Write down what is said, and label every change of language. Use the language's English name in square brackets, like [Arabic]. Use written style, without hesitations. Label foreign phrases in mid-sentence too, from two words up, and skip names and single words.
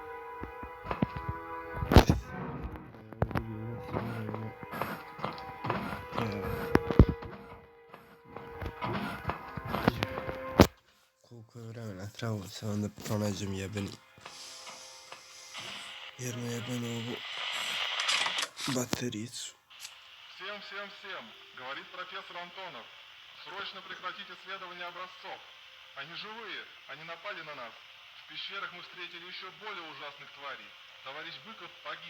[Serbian] Koliko je vremena trebalo se onda pronađem jednu jebenu ovu батарицу. [Russian] Всем, говорит профессор Антонов. Срочно прекратить исследование образцов. Они живые, они напали на нас. В пещерах мы встретили еще более ужасных тварей. Товарищ Быков погиб.